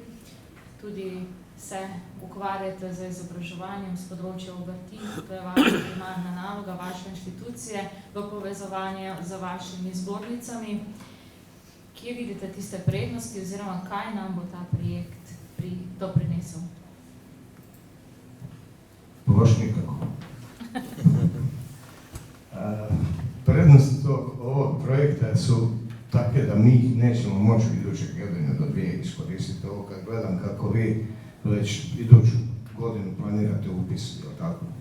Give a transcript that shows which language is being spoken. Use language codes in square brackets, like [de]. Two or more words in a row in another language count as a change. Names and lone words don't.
[sl] Tudi se ukvarjate z izobraževanjem z področja obrti, to je vaša primarna naloga, vaše inštitucije v povezovanju z vašimi zbornicami. Kje vidite tiste prednosti oziroma kaj nam bo ta projekt doprinesel? [hr] Baš nikako. Prednosti ovog projekta su take da mi ih nećemo moći idućeg godine do 2 iskoristiti. Ovo kad gledam kako vi već iduću godinu planirate upis, je li tako?